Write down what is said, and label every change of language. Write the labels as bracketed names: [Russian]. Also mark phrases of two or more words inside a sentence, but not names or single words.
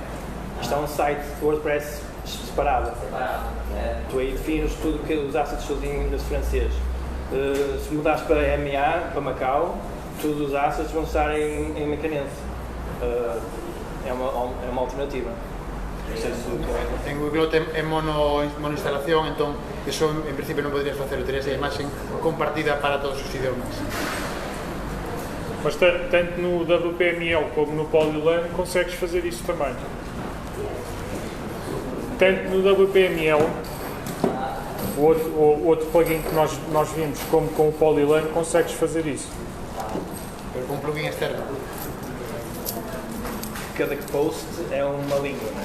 [Portuguese] Isto é um site WordPress separado. Tu aí defines tudo que os assets todos em francês. Se mudares para MA, para Macau, todos os assets vão estar em macanense. É uma alternativa. [Galician] En Wiglot é monoinstalación, entón eso en principio non poderías facer, terías a imaxen compartida para todos os idiomas. [Portuguese] Mas tanto no WPML como no Polyline consegues fazer isso também. Tanto no WPML, o outro plugin que nós vimos, como com o Polyline, consegues fazer isso. Com um plugin externo. Cada post é uma língua, não é?